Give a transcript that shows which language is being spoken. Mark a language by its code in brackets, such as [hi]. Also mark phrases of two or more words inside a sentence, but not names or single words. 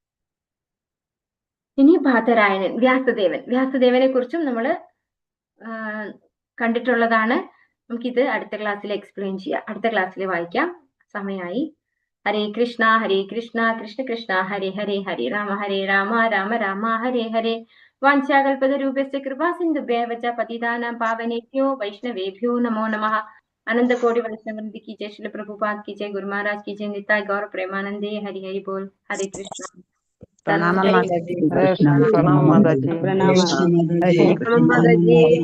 [ml] ഇനി ബാദരായണൻ, വ്യാസദേവനെ കുറിച്ചും നമ്മൾ കണ്ടിട്ടുള്ളതാണ്. നമുക്കിത് അടുത്ത ക്ലാസ്സിൽ എക്സ്പ്ലെയിൻ ചെയ്യാം, അടുത്ത ക്ലാസ്സിൽ വായിക്കാം, സമയമായി. [sa] ഹരേ കൃഷ്ണ കൃഷ്ണ കൃഷ്ണ ഹരേ ഹരേ, ഹരേ രാമ രാമ രാമ ഹരേ ഹരേ. വാഞ്ചാകൽപതരൂപസ്യ കൃപാ സിന്ധുഭ്യവ ച പതിതാനാം പാവനേഭ്യോ വൈഷ്ണവേഭ്യോ നമോ നമഃ. [hi] अनंत कोटि वैष्णवृंद की जय, श्रील प्रभुपाद की जय, गुरु महाराज की जय, [bn] নিতাই গৌর প্রেমানন্দে, হরি হরি বোল। [sa] हरे कृष्ण। [hi] प्रणाम सर्वं माताजी, [sa] हरे कृष्ण, [hi] प्रणाम माताजी, प्रणाम हरे नमः माताजी।